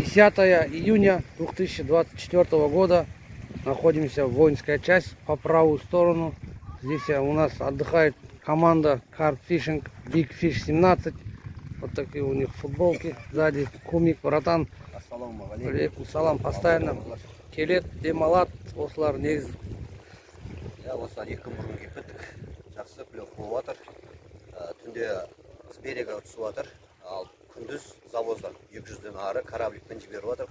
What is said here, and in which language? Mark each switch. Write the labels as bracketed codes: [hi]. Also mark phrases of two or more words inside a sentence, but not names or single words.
[ru] 10 июня 2024 года. Находимся в воинская часть по правую сторону. Здесь у нас отдыхает команда Carp Fishing Big Fish 17. Вот такие у них футболки. Сзади кумик, братан. [ar] عليكم السلام. [kk] Постоянно келет, демалат. Осылар негіз. Осылар 2 күн бұрын кеттік. Жақсы клев болып жатыр. Түнде [ru] с берега [kk] түсіп жатыр. Ал күндіз завоздан 200-ден ары корабликпен жіберіп жатыр.